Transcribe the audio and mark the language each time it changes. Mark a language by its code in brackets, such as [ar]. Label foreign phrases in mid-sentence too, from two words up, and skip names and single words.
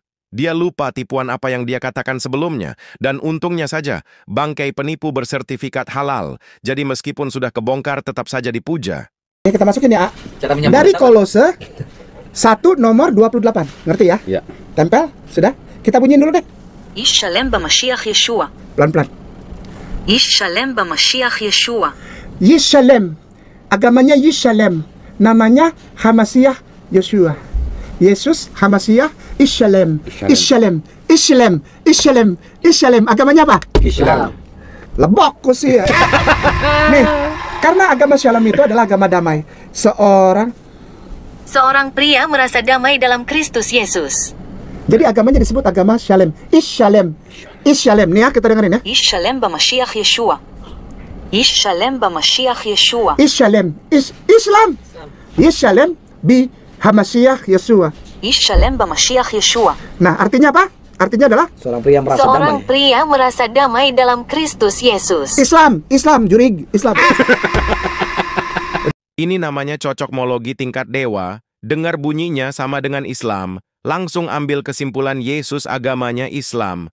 [id] Dia lupa tipuan apa yang dia katakan sebelumnya. Dan untungnya saja, bangkai penipu bersertifikat halal. Jadi meskipun sudah kebongkar, tetap saja dipuja. Ini kita masukin ya, A. Cara Dari Kolose 1 nomor 28. Ngerti ya? Ya. Tempel? Sudah? Kita bunyiin dulu deh. [he] איש שלם במשיח ישוע. [id] Pelan-pelan. [he] איש שלם במשיח ישוע. [id] Yishalem. Agamanya Yishalem. Namanya Hamasiah Yeshua. Yesus Hamasiah Ishalem. Ishalem. Ishalem. Ishalem. Ishalem. Agamanya apa? Islam. [su] Lebok ku sih ya. [id] Nih, karena agama Shalom itu adalah agama damai. Seorang pria merasa damai dalam Kristus Yesus. Jadi agamanya disebut agama Shalem. Ishalem. Ishalem. Nih ya, kita dengerin ya. [he] איש שלם במשיח ישוע. איש שלם במשיח ישוע. [id] Ishalem. Islam. [he] איש שלם במשיח ישוע. איש שלם במשיח ישוע. [id] Nah, artinya apa? Artinya adalah Seorang pria merasa Seorang damai. pria merasa damai dalam Kristus Yesus. Islam, jurig, Islam. Ini namanya cocokmologi tingkat dewa. Dengar bunyinya sama dengan Islam. Langsung ambil kesimpulan Yesus agamanya Islam.